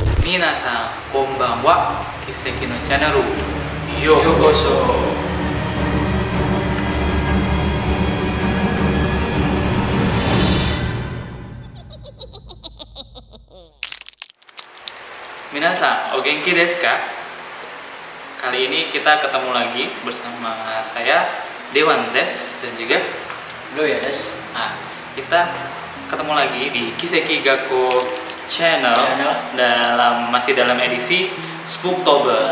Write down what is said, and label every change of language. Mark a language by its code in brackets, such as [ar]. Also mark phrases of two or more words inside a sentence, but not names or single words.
[ja] Minasan konbanwa, Kiseki no Channel Yokoso. みなさん、お元気ですか? [id] Kali ini kita ketemu lagi bersama saya Dewan Des dan juga Loya Des. Nah, kita ketemu lagi di Kiseki Gakko Channel. Masih dalam edisi Spooktober.